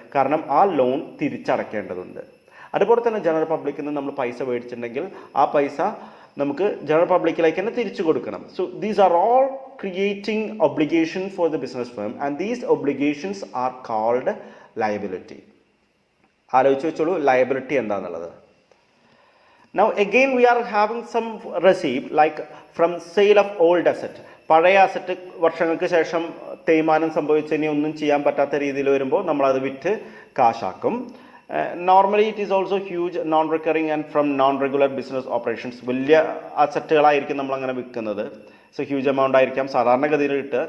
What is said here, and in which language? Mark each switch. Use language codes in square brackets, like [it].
[ml] കാരണം ആ ലോൺ തിരിച്ചടക്കേണ്ടതുണ്ട്. അതുപോലെ തന്നെ ജനറൽ പബ്ലിക്കിൽ നിന്ന് നമ്മൾ പൈസ മേടിച്ചിട്ടുണ്ടെങ്കിൽ ആ പൈസ നമുക്ക് ജനറൽ പബ്ലിക്കിലേക്ക് തന്നെ തിരിച്ചു കൊടുക്കണം. [en] So these are all creating obligation for the business firm and these obligations are called liability. [ml] ആലോചിച്ച് വെച്ചോളൂ ലയബിലിറ്റി എന്താണെന്നുള്ളത്. [en] Now again we are having some receipt like from sale of old asset. [ml] പഴയ asset വർഷങ്ങൾക്ക് ശേഷം തേയ്മാനം സംഭവിച്ചതിനെ ഒന്നും ചെയ്യാൻ പറ്റാത്ത രീതിയിൽ വരുമ്പോൾ നമ്മളത് വിറ്റ് കാശാക്കും. [en] Normally it is also huge non recurring and from non regular business operations. [ml] വലിയ അസറ്റുകളായിരിക്കും നമ്മളങ്ങനെ വിൽക്കുന്നത്. [en] so huge amount [ml] ആയിരിക്കാം സാധാരണഗതിയിൽ കിട്ടുക.